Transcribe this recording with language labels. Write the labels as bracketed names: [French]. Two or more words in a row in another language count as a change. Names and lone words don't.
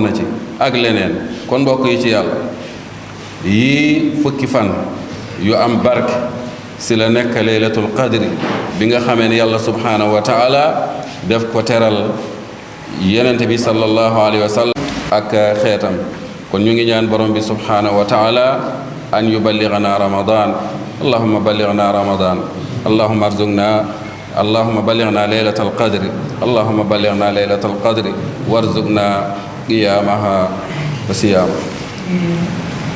[Wolof] na ci ak leneen kon mbokk yi ci yàlla yii fukki fan yu am barke si la nekk [Arabic] ليلة القدر [Wolof] bi nga xamee ne yàlla [Arabic] سبحانه وتعالى [Wolof] def ko teral yenente bi [Arabic] صلى الله عليه وسلم [Wolof] ak xeetam kon ñu ngi ñaan borom bi [Arabic] سبحانه وتعالى أن يبلغنا رمضان اللهم بلغنا رمضان اللهم ارزقنا اللهم بلغنا ليلة القدر اللهم بلغنا ليلة القدر وارزقنا قيامها وصيامها